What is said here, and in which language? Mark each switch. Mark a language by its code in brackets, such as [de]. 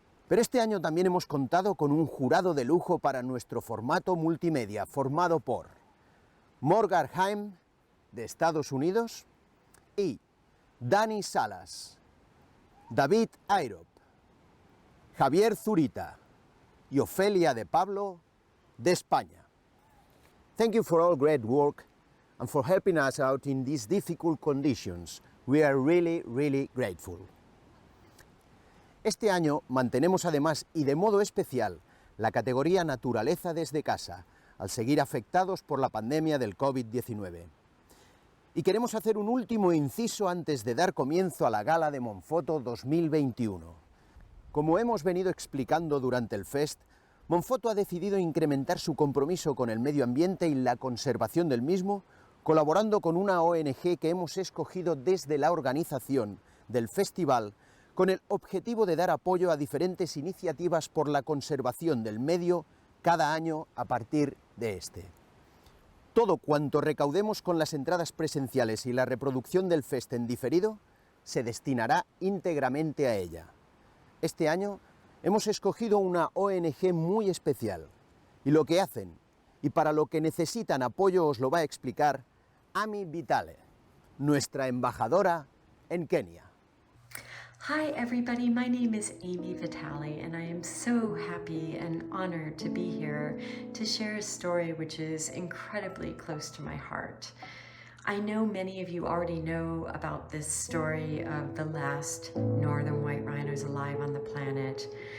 [es] Pero este año también hemos contado con un jurado de lujo para nuestro formato multimedia, formado por Morgan Haim, de Estados Unidos, y Dani Salas, David Airop, Javier Zurita y Ofelia de Pablo, de España. [en] Thank you for all great work and for helping us out in these difficult conditions. We are really, really grateful. [es] Este año mantenemos además y de modo especial la categoría Naturaleza desde casa, al seguir afectados por la pandemia del COVID-19. Y queremos hacer un último inciso antes de dar comienzo a la gala de MontPhoto 2021. Como hemos venido explicando durante el FEST, MontPhoto ha decidido incrementar su compromiso con el medio ambiente y la conservación del mismo, colaborando con una ONG que hemos escogido desde la organización del festival con el objetivo de dar apoyo a diferentes iniciativas por la conservación del medio cada año a partir de este. Todo cuanto recaudemos con las entradas presenciales y la reproducción del FEST en diferido se destinará íntegramente a ella. Este año hemos escogido una ONG muy especial y lo que hacen y para lo que necesitan apoyo os lo va a explicar Amy Vitale, nuestra embajadora en Kenia. [en] Hi everybody, my name is Amy Vitale and I am so happy and honored to be here to share a story which is incredibly close to my heart. I know many of you already know about this story of the last northern white rhinos alive on the planet.